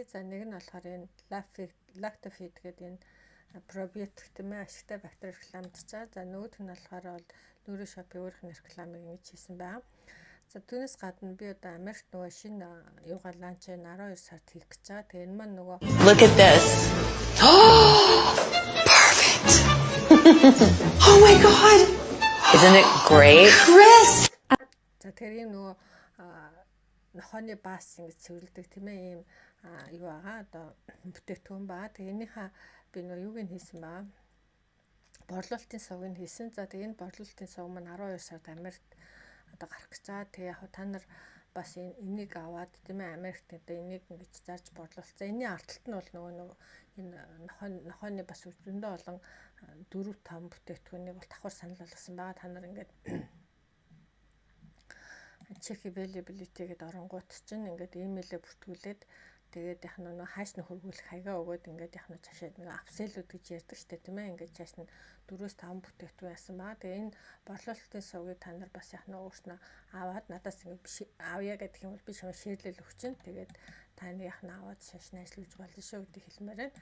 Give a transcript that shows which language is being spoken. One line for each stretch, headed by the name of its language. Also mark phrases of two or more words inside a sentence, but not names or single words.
Mongolian: За нэг нь болохоор энэ Lactofeed гэдэг энэ пробиотик тийм ээ ашигтай бактери рекламдчаа. За нөгөөх нь болохоор бол NeuroShop-ийн өөрийнх нь рекламыг ингэж хийсэн байна. За түүнээс гадна би одоо Америкт нөгөө шинэ юугаар ланч 12 сард хийх гэж байгаа. Тэгээ энэ маань нөгөө
English: Look at this. Perfect. Oh my god. Isn't it great? Chris.
Mongolian: За тэгэхээр ийм нөгөө нохооны баас ингэж цэвэрлдэг тийм ээ ийм юу байгаа одоо бүтээгдэхүүн байгаа. Тэгээ энийхээ би нөгөө юуг нь хийсэн баа. Борлуулалтын сувгийг хийсэн. За тэгээ энэ борлуулалтын сув маань 12 сард Америкт одоо гарах гэж байгаа. Тэгээ яг та нар бас энийг аваад тийм ээ Америкт одоо энийг ингэж зарж борлуулсан. Энийн ардталт нь бол нөгөө энэ нохооны бас зөндөө олон 4-5 бүтээгдэхүүнийг бол давхар санал болгосон байгаа. Та нар ингээд
English: check availability
Mongolian: гэдэг оронгууд чинь ингээд имэйлээ бүртгүүлээд тэгээд яг нь хааш нь хөргүүлэх хаягаа өгөөд ингээд яг нь цаашаа нэг апселүүд гэж ярьдаг штэ тийм ээ ингээд цааш нь 4-5 бүтээгдэхүүн яасан баа. Тэгээ энэ борлуулалтын сувгийг та нар бас яг нь өөрснөө аваад надаас ингээд биш авъя гэдэг юм бол би чамд шеэрлэл өгч чинь тэгээд таны яг нь аваад шааш нь ажиллаж болно шүү гэдэг хэлмээр байна.